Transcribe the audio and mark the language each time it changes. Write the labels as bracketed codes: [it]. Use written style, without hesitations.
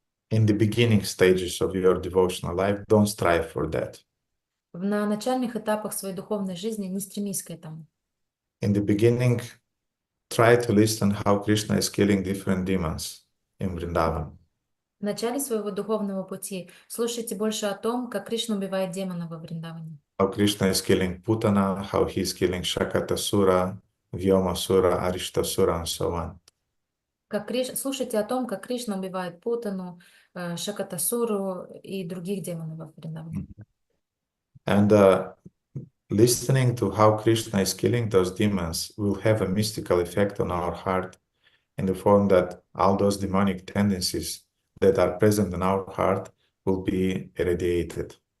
[en] In the beginning stages of your devotional life, don't strive for that. [ru] На начальных этапах своей духовной жизни не стремись к этому. [en] In the beginning, try to listen how Krishna is killing different demons in Vrindavan. [ru] В начале своего духовного пути слушайте больше о том, как Кришна убивает демонов во Вриндаване. [en] How Krishna is killing Putana, how he is killing Shakatasura, Vyomasura, Arishtasura, and so on. [ru] Слушайте о том, как Кришна убивает Путану, Шакатасуру и других демонов во Вриндаване. [en] And listening to how Krishna is killing those demons will have a mystical effect on our heart in the form that all those demonic tendencies that are present in our heart will be irradiated.